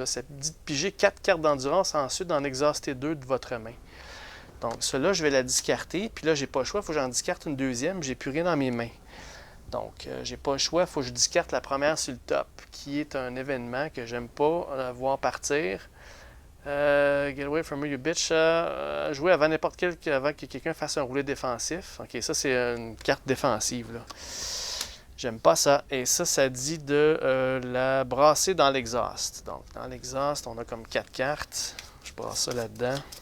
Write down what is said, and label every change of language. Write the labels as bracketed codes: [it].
[fr] Ça dit de piger 4 cartes d'endurance, ensuite d'en exhauster 2 de votre main. Donc, celle-là, je vais la discarter. Puis là, j'ai pas le choix. Il faut que j'en discarte une deuxième. J'ai plus rien dans mes mains. Donc, j'ai pas le choix. Il faut que je discarte la première sur le top, qui est un événement que j'aime pas voir partir. [en] Get away from me, you bitch. [fr] Jouer avant avant que quelqu'un fasse un roulé défensif. OK, ça, c'est une carte défensive. Là. J'aime pas ça. Et ça dit de la brasser dans l'exhaust. Donc, dans l'exhaust, on a comme 4 cartes. Je brasse ça là-dedans.